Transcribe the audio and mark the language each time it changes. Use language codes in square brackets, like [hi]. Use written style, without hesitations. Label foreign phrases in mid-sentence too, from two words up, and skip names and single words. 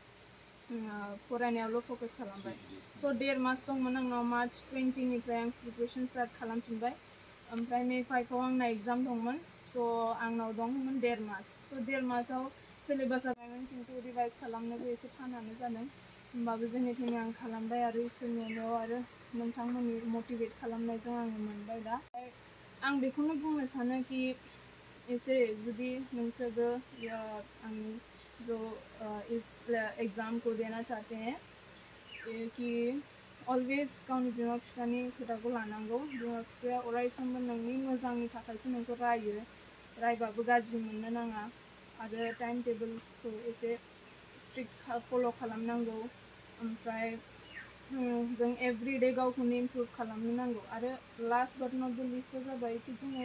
[brx] फरायनायावल' फकास खालामबाय स' 1.5 मास दंमोन आंनाव मार्च 20निफ्राय आं प्रिपारेसन स्टार्ट खालामफिनबाय ओमफ्राय मे 5आव आंना एग्जाम दंमोन स' आंनाव दंमोन 1.5 मास स' 1.5 मासाव सिलेबासा बायमोन खिन्थु रिभाइज खालामनोबो एसे थानानो जादों होमबाबो जोंनिथिं आं खालामबाय आरो इसोरनि अननायाव आरो नोंथांमोननि मटिभेट खालामनायजों आङो मोनबाय दा आं बेखौनो बुंनो सानो कि एसे जुदि नोंसोरबो आंनि [hi] जो इस एग्ज़ाम को देना चाहते हैं [en] कि always [brx] गावनि बिमा बिफानि खोथाखौ लानांगौ बिमा बिफाया अराय समबो नोंनि मोजांनि थाखायसो नोंखौ रायो रायबाबो गाज्रि मोननो नाङा आरो टाइम टेबोलखौ एसे स्ट्रिक्ट फल' खालामनांगौ ओमफ्राय जों एभरिडे गावखौनो इमप्रुभ खालामनो नांगौ आरो [en] last but not the [brx] लिस्टआ जाबाय कि जोङो